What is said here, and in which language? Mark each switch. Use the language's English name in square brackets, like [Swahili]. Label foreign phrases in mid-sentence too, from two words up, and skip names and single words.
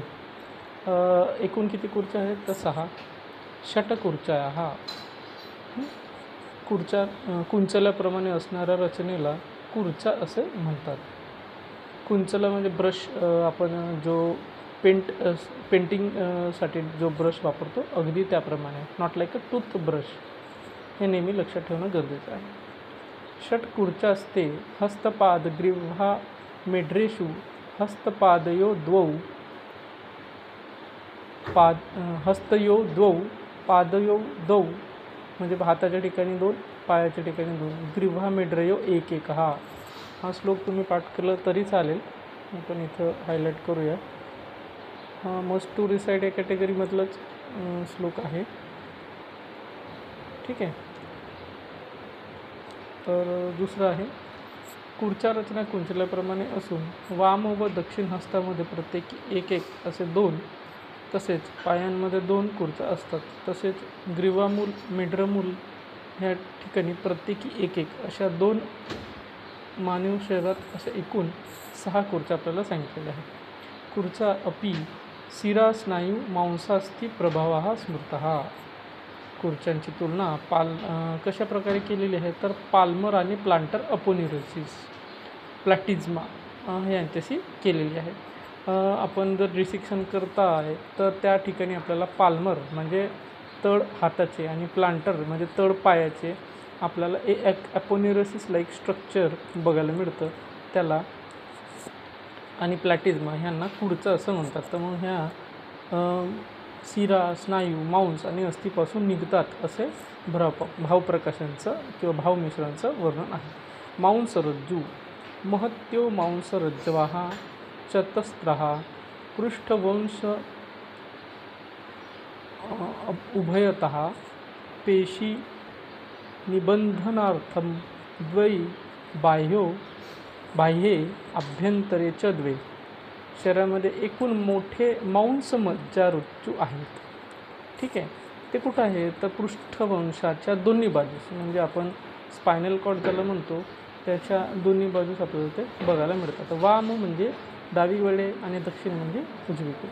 [Marathi] एकूण किती खुर्च्या आहेत तर 6. षटखुर्च्या हा खुर्च्या कुंचल्याप्रमाणे असणाऱ्या रचनेला खुर्च्या असे म्हणतात. कुंचला म्हणजे ब्रश, आपण जो पेंटिंगसाठी जो ब्रश वापरतो अगदी त्याप्रमाणे, [English] not like a tooth brush, [Marathi] हे नेहमी लक्षात ठेवणं गरजेचं आहे. [Sanskrit] षट्कुर्चास्ते हस्तपाद ग्रीव्हा मेढ्रेषु हस्तपादयो द्वौ हस्तयो द्वौ पादयो द्वौ [Marathi] म्हणजे हाताच्या ठिकाणी 2, पायाच्या ठिकाणी 2, [Sanskrit] ग्रीव्हा मेढ्रयो [Marathi] 1 हा श्लोक तुम्ही पाठ केलं तरी चालेल. आपण इथं हायलाईट करूया. [English] must to recite [Marathi] या कॅटेगरीमधलाच श्लोक आहे. ठीक आहे. तर दुसरं आहे, खुर्च्या रचना कुंचल्याप्रमाणे असून वाम व दक्षिण हस्तामध्ये प्रत्येकी 1 असे 2, तसेच पायांमध्ये 2 खुर्च्या असतात. तसेच ग्रीवामूल, मेढ्रमूल ह्या ठिकाणी प्रत्येकी 1 अशा 2 मानव शरीरात अशा एकूण 6 खुर्च्या आपल्याला सांगितलेल्या आहेत. [Sanskrit] खुर्चा अपि शिरा स्नायू मांसास्थी प्रभाव स्मृतः. [Marathi] खुर्च्यांची तुलना कशा प्रकारे केलेली आहे तर पाल्मर आणि प्लांटर अपोनेरोसिस, प्लॅटिझ्मा यांच्याशी केलेली आहे. आपण जर डिसेक्शन करता आहे तर त्या ठिकाणी आपल्याला पाल्मर म्हणजे तळ हाताचे आणि प्लांटर म्हणजे तळ पायाचे आपल्याला [English] aponeurosis like structure [Marathi] बघायला मिळतं त्याला, आणि प्लॅटिझ्मा ह्यांना खुर्चा असं म्हणतात. तर मग ह्या शिरा, स्नायू, मांस आणि अस्थिपासून निघतात असे भावप्रकाशांचं किंवा भावमिश्रांचं वर्णन आहे. [Sanskrit] मांसरज्जू महत्यो मांसरज्जवाः चतस्रः पृष्ठवंश उभयतः पेशी निबंधनार्थं द्वै बाह्ये अभ्यंतरे च 2. [Marathi] शरीरामध्ये एकूण मोठे मांस मज्जारज्जू आहेत. ठीक आहे. ते कुठं आहे तर पृष्ठवंशाच्या दोन्ही बाजूस, म्हणजे आपण [English] spinal cord [Marathi] ज्याला म्हणतो त्याच्या दोन्ही बाजूस आपल्याला ते बघायला मिळतात. वाम म्हणजे डावीकडे आणि दक्षिण म्हणजे उजवीकडे.